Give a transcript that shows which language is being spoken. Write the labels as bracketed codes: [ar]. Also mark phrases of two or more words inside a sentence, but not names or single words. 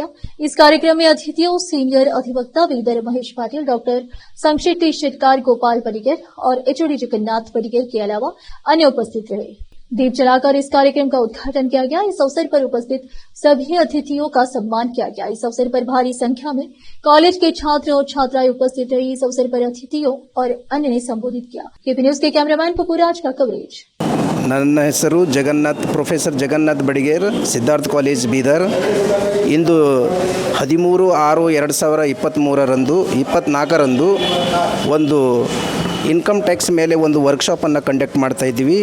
[hi] इस कार्यक्रम में अतिथियों सीनियर अधिवक्ता बीदर महेश पाटिल, डॉक्टर संक्षिप्ति शेटकार, गोपाल पडिगर और HOD जगन्नाथ पडिगर के अलावा अन्य उपस्थित रहे। दीप जलाकर इस कार्यक्रम का उद्घाटन किया गया। इस अवसर पर उपस्थित सभी अतिथियों का सम्मान किया गया। इस अवसर पर भारी संख्या में कॉलेज के छात्र और छात्राएं उपस्थित रही। इस अवसर पर अतिथियों और अन्य ने संबोधित किया। केपी न्यूज के कैमरामैन पपुराज का कवरेज। [kn] ನನ್ನ ಹೆಸರು ಪ್ರೊಫೆಸರ್ ಜಗನ್ನಾಥ್ ಬಡಿಗೇರ್, ಸಿದ್ಧಾರ್ಥ ಕಾಲೇಜ್ ಬೀದರ್. ಇಂದು 13/6/2023 24ರಂದು ಒಂದು [en] income tax [kn] ಮೇಲೆ ಒಂದು ವರ್ಕ್ಶಾಪನ್ನು ಕಂಡಕ್ಟ್ ಮಾಡ್ತಾ ಇದ್ದೀವಿ.